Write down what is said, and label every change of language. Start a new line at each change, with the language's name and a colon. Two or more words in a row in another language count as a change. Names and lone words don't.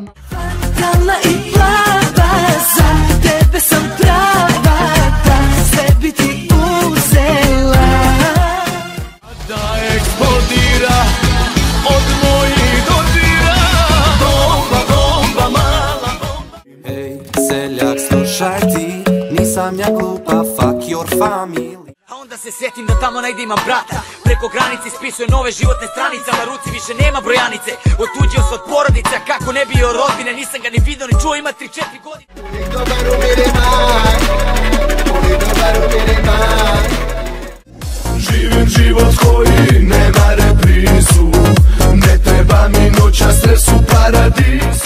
Bosnian: Fatalna i plava, za tebe sam prava, da sebi ti uzela. Da eksplodira od mojih dodira. Bomba, mala bomba. Ej, seljak, slušaj ti, nisam ja glupa,
English: fuck your family.
Bosnian: A onda se sjetim da tamo negdje imam brata. Preko granice ispisuje nove životne stranice, na ruci više nema brojanice. Otuđio se od porodice, a kako ne bio rodbine, nisam ga ni vidio ni čuo, ima 3-4 godine. Živim život koji nema reprizu, ne treba mi noća stres u paradisu.